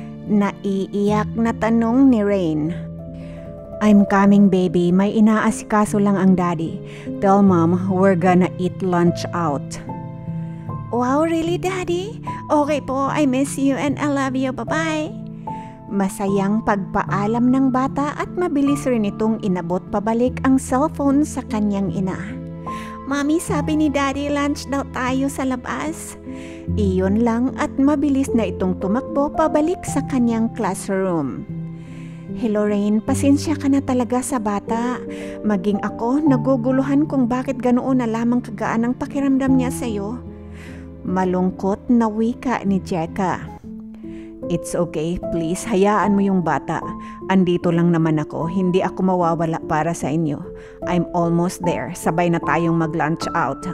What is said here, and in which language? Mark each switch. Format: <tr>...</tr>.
<tl>Naiiyak na tanong ni Rain.</tl> <en>I'm coming, baby.</en> <tl>May inaasikaso lang ang daddy.</tl> <en>Tell mom we're gonna eat lunch out. Wow, really, daddy? Okay po, I miss you and I love you. Bye-bye.</en> <tl>Masayang pagpaalam ng bata at mabilis rin itong inabot pabalik ang cellphone sa kanyang ina. Mami, sabi ni Daddy, lunch daw tayo sa labas. Iyon lang at mabilis na itong tumakbo pabalik sa kanyang classroom. Hello Rain, pasensya ka na talaga sa bata. Maging ako, naguguluhan kung bakit ganoon na lamang kagaan ang pakiramdam niya sa'yo. Malungkot na wika ni Jeka.</tl> <en>It's okay, please,</en> <tl>hayaan mo yung bata. Andito lang naman ako, hindi ako mawawala para sa inyo.</tl> <en>I'm almost there,</en> <tl>sabay na tayong mag-lunch out.</tl>